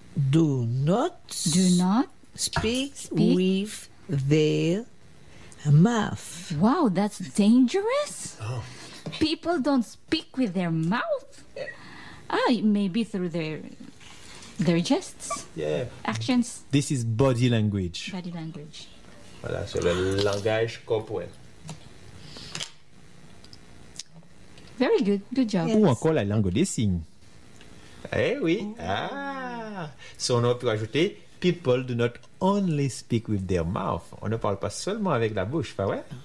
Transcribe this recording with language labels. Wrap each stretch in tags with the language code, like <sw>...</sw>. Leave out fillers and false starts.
<en>do not speak with their mouth. Wow, that's dangerous. People don't speak with their mouth. Maybe through their gestes. Yeah. Actions. This is body language. Body language.</en> <fr>Voilà, c'est le langage corporel.</fr> <en>Very good. Good job.</en> <fr>Yes. Ou encore la langue des signes. Eh oui. Ah.</fr> <en>So</en> <fr>on a pu ajouter,</fr> <en>people do not only speak with their mouth.</en> <fr>On ne parle pas seulement avec la bouche, pas vrai?</fr>